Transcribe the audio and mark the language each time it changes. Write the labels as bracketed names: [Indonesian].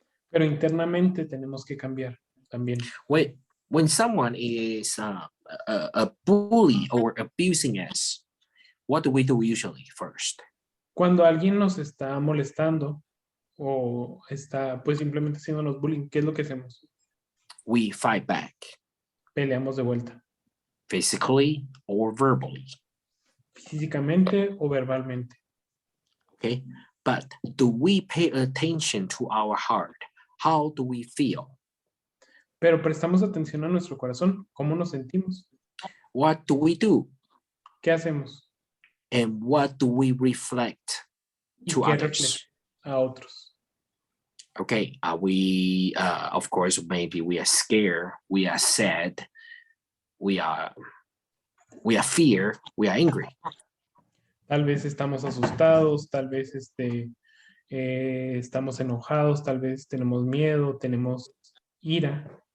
[Spanish] Pero internamente tenemos que cambiar también. [English] When someone is a bully or abusing us, what do we do usually first? [Spanish] Cuando alguien nos está molestando o está pues simplemente haciéndonos bullying, ¿qué es lo que hacemos? [English] We fight back. [Spanish] Peleamos de vuelta. [English] Physically or verbally. [Spanish] Físicamente o verbalmente. [English] Okay, but do we pay attention to our heart? How do we feel? [Spanish] Pero prestamos atención a nuestro corazón. ¿Cómo nos sentimos? [English] What do we do? [Spanish] ¿Qué ¿Qué hacemos? [English] And what do we reflect [Spanish] ¿Y [English] to [Spanish] qué [English] others? [Spanish] refleja a otros? [English] Okay, we of course, maybe we are scared, we are sad, we are fear, we are angry. [Spanish] Tal vez estamos asustados, tal vez estamos enojados, tal vez tenemos miedo, tenemos ira.